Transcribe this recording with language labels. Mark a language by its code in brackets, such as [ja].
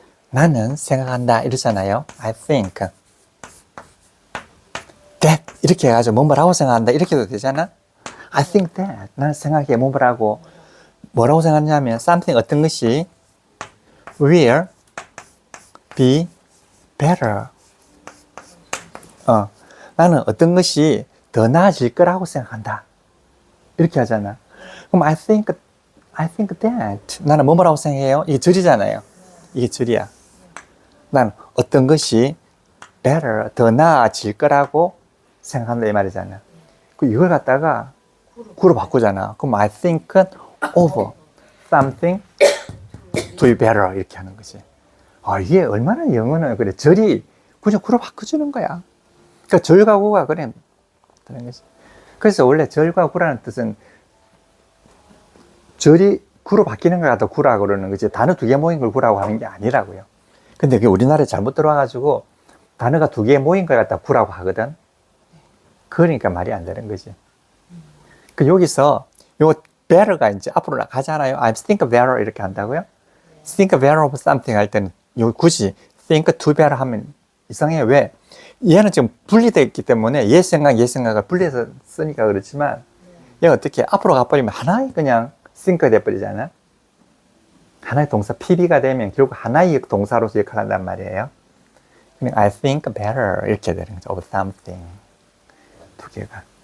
[ko] 나는 생각한다 이러잖아요. [en] I think that [ko] 이렇게 해가지고 뭐라고 생각한다 이렇게도 되잖아. I think that 나는 생각해 뭐라고 뭐라고 생각하냐면 something 어떤 것이 [en] will be better. [ko] 나는 어떤 것이 더 나아질 거라고 생각한다. 이렇게 하잖아. 그럼 [en] I think that. [ko] 나는 뭐라고 생각해요? 이게 절이잖아요. 이게 절이야. 난 어떤 것이 better, 더 나아질 거라고 생각한다 이 말이잖아. 이걸 갖다가 구로 바꾸잖아. 그럼 [en] I think over something to be better [ko] 이렇게 하는 거지. 이게 얼마나 영어는 그래 절이 그냥 구로 바꿔주는 거야. 그러니까 절과 구가 그래 되는 거지. 그래서 원래 절과 구라는 뜻은 절이 구로 바뀌는 걸 갖다 구라고 그러는 거지. 단어 두 개 모인 걸 구라고 하는 게 아니라고요. 근데 그게 우리나라에 잘못 들어와가지고 단어가 두 개 모인 걸 갖다 구라고 하거든. 그러니까 말이 안 되는 거지. 그 여기서 요 better가 이제 앞으로 나가잖아요. [en] I think better [ko] 이렇게 한다고요. [en] think better of something [ko] 할 때는 요 굳이 [en] think to better [ko] 하면 이상해요. 왜? 얘는 지금 분리되어 있기 때문에 얘 생각을 분리해서 쓰니까 그렇지만 얘가 어떻게 앞으로 가버리면 하나의 그냥 think가 돼버리잖아. 하나의 동사 PB가 되면 결국 하나의 동사로서 역할을 한단 말이에요. 그냥 [en] I think better [ko] 이렇게 되는 거죠. [en] of something [ko] 두 개가.